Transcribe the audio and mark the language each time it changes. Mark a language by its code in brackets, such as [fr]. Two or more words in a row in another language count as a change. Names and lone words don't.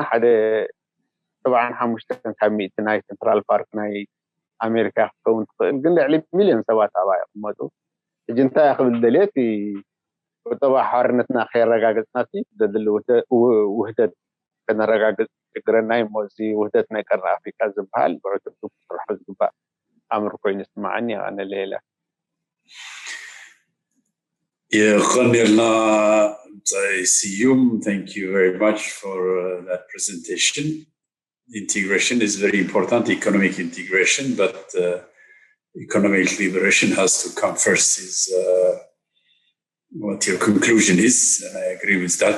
[ti] ሓደ 75 ካብ 100 ናይ ሴንትራል ፓርክ ናይ ኣሜሪካ ክትከውን ትኽእል ግን ልዕሊ ሚልዮን ሰባት ኣብኣ ይቕመጡ ሕጂ እንታይ ክብል ደልየት ቁጠባ ሓርነትና ከይረጋገፅናቲ ዘድሊ ውህደት ከነረጋግፅ ችግረና እሞ እዚ ውህደት ናይ ቀርኒ ኣፍሪቃ ዝበሃል ብዕቱብ ክስርሖ ዝግባእ ኣምር ኮይኑ ይስማዓኒ ኣነ ሌላ [en] Sieum, thank you very much for that presentation. Integration is very important, economic integration, but economic liberation has to come first, is what your conclusion is, and I agree with that.